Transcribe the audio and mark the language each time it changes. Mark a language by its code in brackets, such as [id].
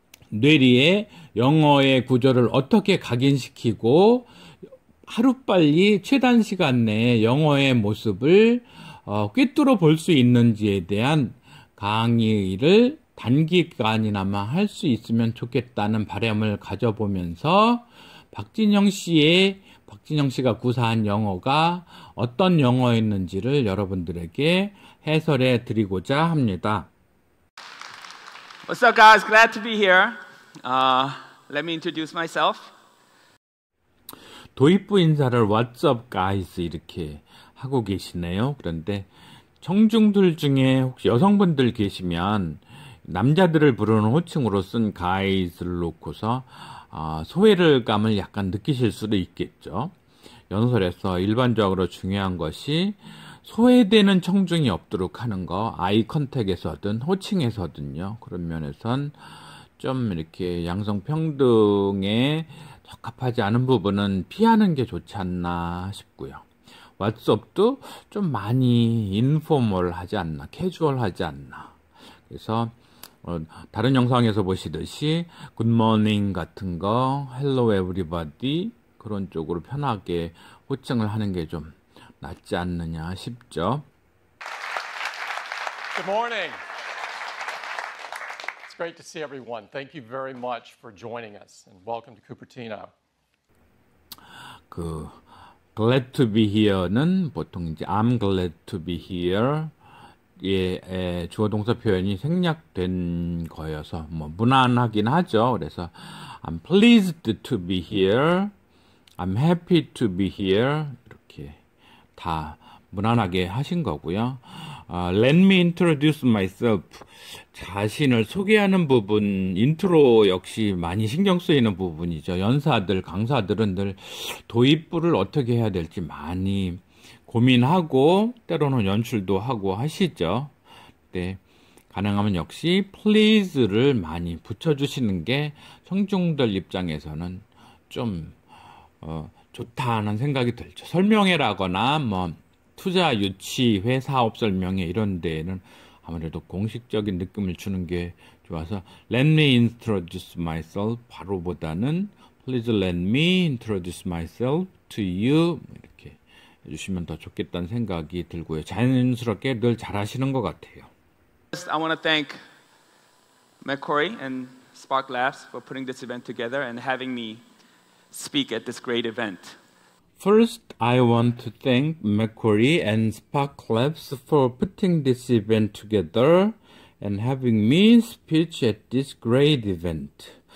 [ko] 뇌리에 영어의 구조를 어떻게 각인시키고 하루빨리 최단 시간 내에 영어의 모습을 꿰뚫어 볼 수 있는지에 대한 강의를 단기간이나마 할 수 있으면 좋겠다는 바람을 가져보면서 박진영 씨가 구사한 영어가 어떤 영어였는지를 여러분들에게 해설해 드리고자 합니다. [en] What's up, guys? Glad to be here. Let me introduce myself. [ko] 도입부 인사를 [en] What's up, guys? [ko] 이렇게 하고 계시네요. 그런데 청중들 중에 혹시 여성분들 계시면 남자들을 부르는 호칭으로 쓴 guys를 놓고서 소외감을 약간 느끼실 수도 있겠죠. 연설에서 일반적으로 중요한 것이 소외되는 청중이 없도록 하는 거, 아이 컨택에서든 호칭에서든요. 그런 면에선 좀 이렇게 양성평등에 적합하지 않은 부분은 피하는 게 좋지 않나 싶고요. 왓츠업도 좀 많이 인포멀하지 않나, 캐주얼하지 않나. 그래서 다른 영상에서 보시듯이 굿모닝 같은 거, 헬로 에브리바디 그런 쪽으로 편하게 호칭을 하는 게 좀 낫지 않느냐 싶죠. [en] Good morning. It's great to see everyone. Thank you very much for joining us and welcome to Cupertino. glad to be here [ko] 는 보통 이제 [en] I'm glad to be here [ko] 예, 주어 동사 표현이 생략된 거여서 뭐 무난하긴 하죠. 그래서 [en] I'm pleased to be here, I'm happy to be here [ko] 이렇게 다 무난하게 하신 거고요. [en] Let me introduce myself. [ko] 자신을 소개하는 부분, 인트로 역시 많이 신경 쓰이는 부분이죠. 연사들, 강사들은 늘 도입부를 어떻게 해야 될지 많이 고민하고 때로는 연출도 하고 하시죠. 네, 가능하면 역시 please를 많이 붙여주시는 게 청중들 입장에서는 좀 좋다는 생각이 들죠. 설명회라거나 뭐 투자 유치회 사업 설명회 이런 데에는 아무래도 공식적인 느낌을 주는 게 좋아서 [en] Let me introduce myself [ko] 바로보다는 [en] Please let me introduce myself to you [ko] 이렇게 해주시면 더 좋겠다는 생각이 들고요. 자연스럽게 늘 잘하시는 것 같아요. [en] I want to thank Macquarie and Spark Labs for putting this event together and having me speak at this great event. First, I want to thank Macquarie and Spark Labs for putting this event together and having me speak at this great event.